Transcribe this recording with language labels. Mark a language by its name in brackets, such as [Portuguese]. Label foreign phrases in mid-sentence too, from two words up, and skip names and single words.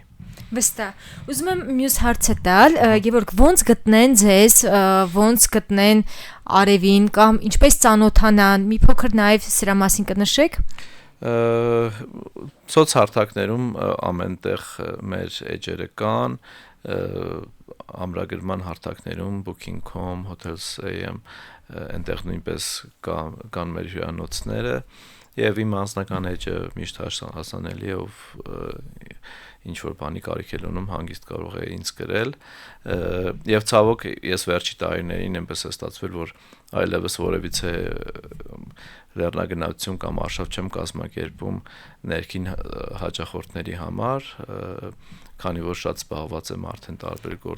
[Armenian] Վստահ։ Ուզում եմ մյուս հարցը տալ, Գևորգ, ոնց գտնեն ձեզ, ոնց գտնեն Արևին կամ ինչպես ծանոթանան, մի փոքր նաև սրա մասին կնշեք։ Սոցհարթակներում ամենտեղ մեր էջերը կան, ամրագրման հարթակներում booking.com, hotels.am, այնտեղ նույնպես կան մեր հյուրանոցները եւ իմ անձնական էջը միշտ հասանելի է, ով ինչ որ բանի կարիք է ունում, հանգիստ կարող է ինձ գրել եւ ցավոք ես վերջի տարիներին այնպես է ստացվել, որ այլևս որևիցե լեռնագնացություն կամ արշավ չեմ կազմակերպում ներքին հաճախորդների համար, քանի որ շատ զբաղված եմ արդեն տարբեր գործերով։